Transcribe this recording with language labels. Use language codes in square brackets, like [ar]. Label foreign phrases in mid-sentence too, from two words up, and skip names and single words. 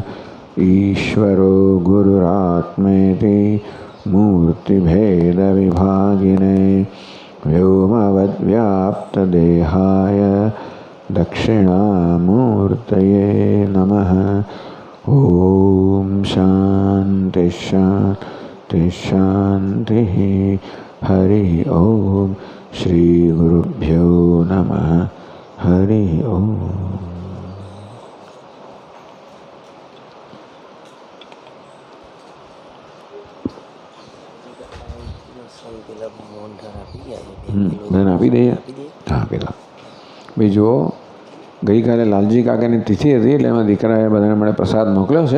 [sa] ईश्वरो गुरुरात्मेति मूर्ति भेद विभागिने व्योमवद् व्याप्त देहाय दक्षिणामूर्तये नमः. ॐ शान्तिः शान्तिः शान्तिः. हरि ॐ। श्री गुरुभ्यो नमः. हरि ॐ. [gu] ધન આપી દઈએ. હા આપી દો. ભાઈ જુઓ, ગઈકાલે લાલજી કાકાની તિથિ હતી એટલે એમાં દીકરાએ બધાને મને પ્રસાદ મોકલ્યો છે.